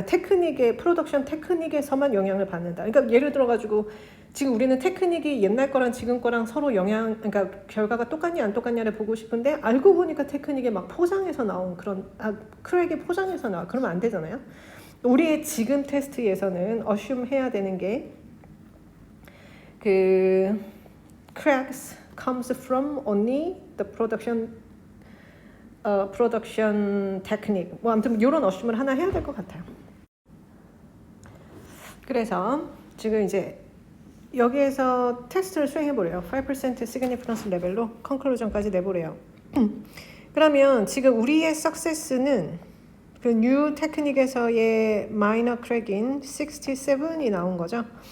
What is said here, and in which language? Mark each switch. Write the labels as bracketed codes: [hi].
[ko] 그러니까 프로덕션 테크닉에서만 영향을 받는다. 그러니까 예를 들어가지고 지금 우리는 테크닉이 옛날 거랑 지금 거랑 서로 그러니까 결과가 똑같냐 안 똑같냐를 보고 싶은데 알고 보니까 테크닉에 막 포장해서 나온 그런 크랙이 포장해서 나와. 그러면 안 되잖아요. 우리의 지금 테스트에서는 [en] assume [ko] 해야 되는 게 [en] cracks comes from only the production technique. [ko] 뭐 아무튼 이런 assume을 하나 해야 될 것 같아요. 그래서 지금 이제 여기에서 테스트를 수행해 보래요. 5% significance 레벨로 conclusion까지 내보래요. 그러면 지금 우리의 success는 그 new 테크닉에서의 minor crack인 67이 나온 거죠.